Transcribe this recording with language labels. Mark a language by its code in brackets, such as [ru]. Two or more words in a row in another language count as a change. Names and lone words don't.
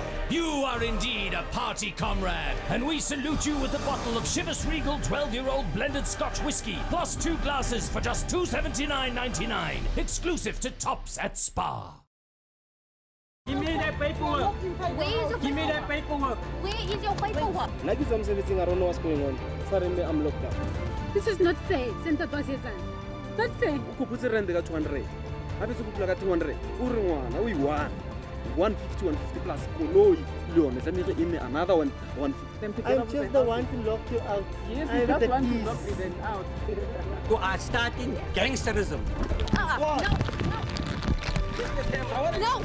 [en] You are indeed a party comrade, and we salute you with a bottle of Chivas Regal 12-year-old blended Scotch whiskey, plus 2 glasses for just $279.99, exclusive to Tops at Spa. Give me that paperwork. Where is your Give me that paperwork. Where is your paperwork? Like I'm everything, I don't know what's going on. Suddenly I'm locked up. This is not fair, Santa Tosiesan. Not fair. [st] Kuputse rent ka 200. Hape se kupula ka 200. O re ngwana, o i-1. 150, 150 plus koloi. [en] Leon, let me in another one, 150. I'm just the one to lock you out. Yes, I that's have one the to lock keys. me then out. You are starting gangsterism. No!